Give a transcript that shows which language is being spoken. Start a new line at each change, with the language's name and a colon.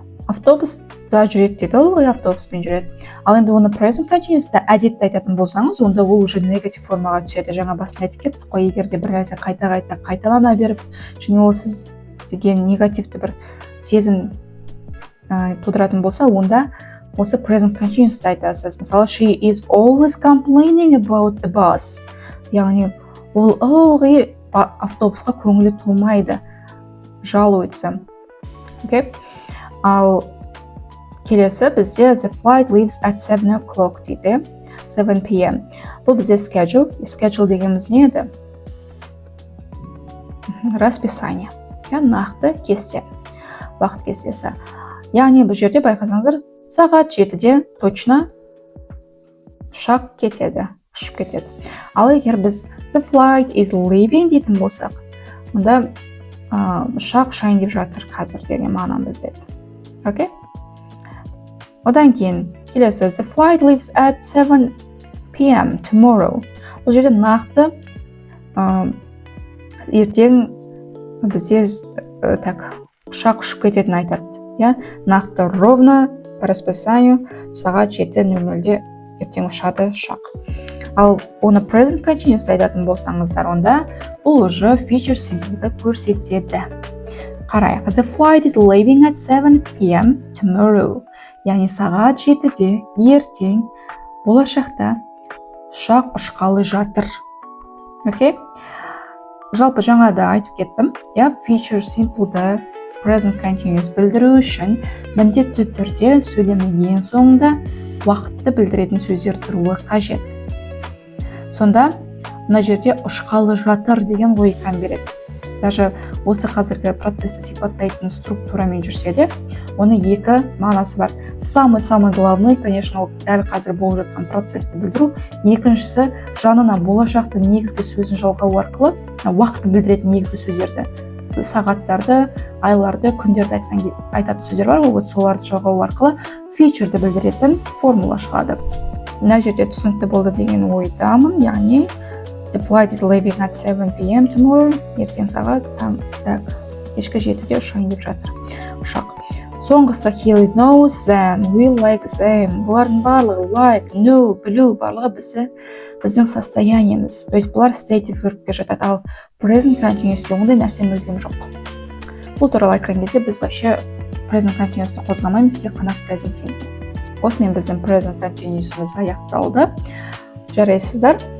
Kazakh: Автобуста жүреді дейді, ол автобуспен жүреді. Ал енді оны present continuous'та әдетті айтатын болсаңыз, онда ол уже негатив формаға түседі. Жаңа басында айтып кеттік қой, егер де бір нәрсе қайталана беріп, және ол сіз деген негативті бір сезім тудыратын болса, онда осы present continuous'та айтасыз.
English: Мысалы, she is always complaining about the bus.
Kazakh: Яғни, ол ылғи автобусқа көңілі толмайды, жалуется. Окей? Ал келесі бізде
English: the flight leaves at 7 o'clock
Kazakh: дейді,
English: 7 p.m.
Kazakh: Бұл бізде schedule. Schedule дегеніміз не еді? Расписание. Нақты кесте. Уақыт кестесі. Яғни бұл жерде байқасаңыздар, сағат 7-де точно ұшақ кетеді, ұшып кетеді. Ал егер біз
English: the flight is leaving
Kazakh: дейтін болсақ, онда ұшақ ұшайын деп жатыр қазір деген мағынаны білдіреді. Окей? Одан кейін келесі
English: the flight leaves at 7 p.m. tomorrow.
Kazakh: Бұл жерде нақты ертең бізде ұшақ ұшып кететінін айтады. Нақты
Russian: ровно по расписанию
Kazakh: сағат 7:00-де ертең ұшады ұшақ. Ал оны present continuous айтатын болсаңыздар, онда бұл уже future simple'ды көрсетеді. Қарайық.
English: The flight is leaving at 7 p.m. tomorrow.
Kazakh: Яғни сағат 7-де ертең болашақта ұшақ ұшқалы жатыр. Окей? Жалпы жаңа да айтып кеттім. Future simple'ды present continuous білдіру үшін міндетті түрде сөйлемнің ең соңында уақытты білдіретін сөздер тұруы қажет. Сонда мына жерде ұшқалы жатыр деген логиканы береді. Даже осы қазіргі процесті сипаттайтын структурамен жүрсе де, оны екі мағынасы бар.
Russian: Самый главный, конечно,
Kazakh: ол дәл қазір болып жатқан процесті білдіру. Екіншісі, жанына болашақтың негізгі сөзін жалғау арқылы уақытты білдіретін негізгі сөздерді, сағаттарды, айларды, күндерді айтатын сөздер бар, вот соларды жалғау арқылы future'ды білдіретін формула шығады. Мына жерде түсінікті болды деген ойдамын, яғни
English: The flight is leaving at 7 p.m. tomorrow.
Kazakh: Ертең сағат кешкі 7-де ұшайын деп жатыр ұшақ. Соңғысы
English: he knows them, we like them.
Kazakh: Бұлардың барлығы like, know, білу барлығы біздің состояниеміз.
Russian: То есть
Kazakh: бұлар stative verb'ге жатады, ал present continuous'те ондай нәрсе мүлдем жоқ. Бұл туралы айтқан кезде біз вообще present continuous'ты қозғамаймыз, тек қана present simple. Осымен біздің present continuous'ымыз аяқталды. Жарайсыздар.